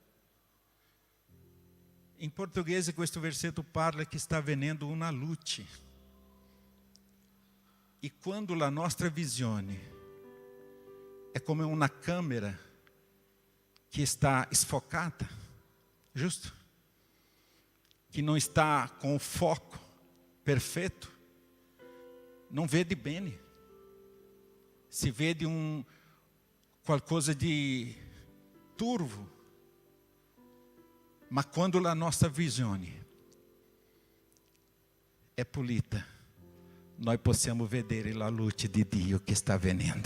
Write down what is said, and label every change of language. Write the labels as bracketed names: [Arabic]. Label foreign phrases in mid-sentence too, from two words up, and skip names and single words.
[Italian] In portoghese questo versetto parla che sta avvenendo una luce. E quando la nostra visione è come una câmera che sta sfocata, giusto? Che non sta [Portuguese] com o foco perfeito, [Italian] non vede bene. Si vede qualcosa di turvo. Ma quando la nostra visione è pulita, noi possiamo vedere la luce di Dio che sta avvenendo.